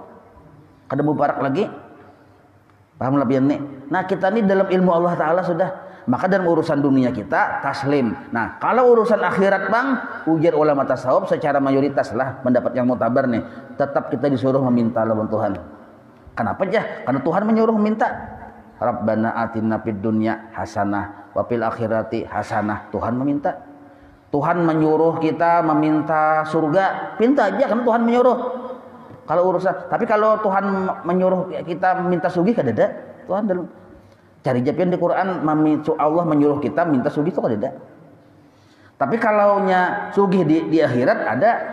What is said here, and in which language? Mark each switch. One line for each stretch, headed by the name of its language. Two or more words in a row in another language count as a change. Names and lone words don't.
Banjar: Kada mubarak lagi. Paham lah bian nih.
Indonesian: Nah kita nih dalam ilmu Allah Taala sudah. Maka dalam urusan dunia kita taslim. Nah kalau urusan akhirat bang, ujar ulama tasawuf secara mayoritas lah pendapat yang mutabar nih.
Banjar: Tetap kita disuruh meminta lawan Tuhan. Kenapa aja?
Indonesian: Karena Tuhan menyuruh minta.
Arabic: ربنا آتنا في الدنيا حسنة وفي الآخرة حسنة.
Indonesian: Tuhan meminta. Tuhan menyuruh kita meminta surga.
Banjar: Minta aja kan Tuhan menyuruh. Kalau urusan, tapi kalau Tuhan menyuruh kita minta sugih kada ada. Tuhan dalam cari japian di Quran Allah menyuruh kita minta sugih itu kada ada. Tapi kalau nya sugih di akhirat ada.